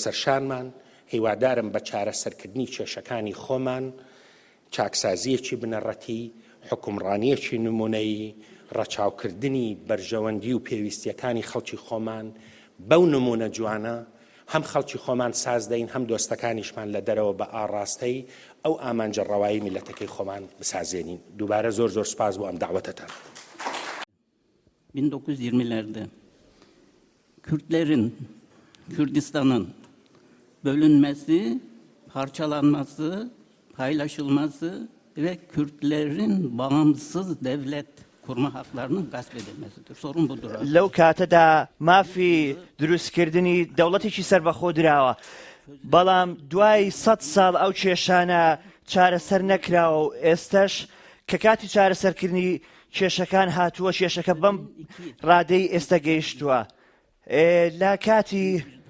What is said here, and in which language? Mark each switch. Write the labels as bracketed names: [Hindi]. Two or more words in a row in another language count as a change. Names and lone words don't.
[Central Kurdish] سەرشانمان هیوادارم بە چارەسەرکردنی کێشەکانی خۆمان چاکسازیەکی بنەڕەتی حکومڕانیەکی نمونەیی ڕەچاوکردنی بەرژەوەندی و پێویستیەکانی خەڵکی خۆمان بەو نمونە جوانە هەم خەڵکی خۆمان ساز دەین هەم دۆستەکانیشمان لە دەرەوە بە ئاڕاستەی ئەو ئامانجە ڕەوایی میلەتەکەی خۆمان بسازێنین دووبارە زۆر زۆر سپاس بۆ ئەم داوەتەتان [Turkish] 1920'lerde Kürtlerin, Kürdistan'ın bölünmesi, parçalanması, paylaşılması ve Kürtlerin bağımsız devlet kurma haklarının gasp edilmesidir. Sorun budur. [Central Kurdish] لەو کاتەدا مافی دروستکردنی دەوڵەتێکی سەربەخۆ دراوە بەڵام دوای 100 ساڵ ئەو کێشانە چارەسەر نەکراوە و ئێستش کە کاتی چارەسەرکردنی کێشەکان هاتووە کێشەکە بەم ڕادەی ئێستا گەیشتووە لە کاتی